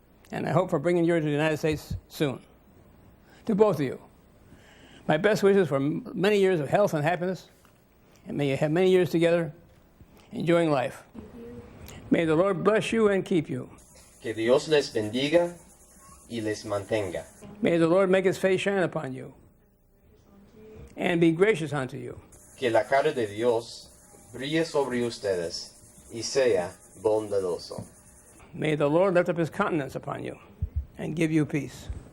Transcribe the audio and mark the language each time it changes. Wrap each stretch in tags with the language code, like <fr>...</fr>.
<en>And I hope for bringing you to the United States soon. To both of you, my best wishes for many years of health and happiness, and may you have many years together enjoying life. May the Lord bless you and keep you.</en> <es>Que Dios les bendiga y les mantenga.</es> <en>May the Lord make his face shine upon you and be gracious unto you.</en> <es>Que la cara de Dios brille sobre ustedes y sea bondadoso.</es> <en>May the Lord lift up his countenance upon you and give you peace.</en>